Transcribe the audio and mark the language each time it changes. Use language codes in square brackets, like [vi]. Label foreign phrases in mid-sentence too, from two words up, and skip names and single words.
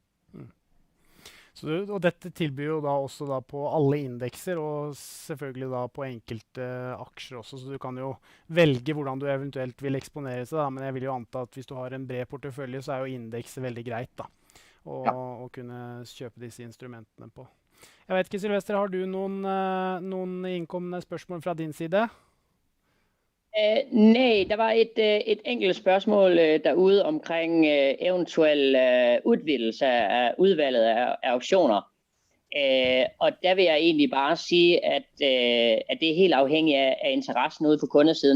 [no] Og dette tilbyr jo da også da på alle indekser, og selvfølgelig da på enkelte aksjer også, så du kan jo velge hvordan du eventuelt vil eksponere seg da, men jeg vil jo anta at hvis du har en bred portefølje, så er jo indekset veldig greit da, å kunne kjøpe disse instrumentene på. Jeg vet ikke, Sylvester, har du noen innkommende spørsmål fra din side? [da] Nej, der var et enkelt spørgsmål derude omkring eventuel udvidelse af udvalget af optioner. Og der vil jeg egentlig bare sige, at det er helt afhængigt af interessen ude på kundesiden.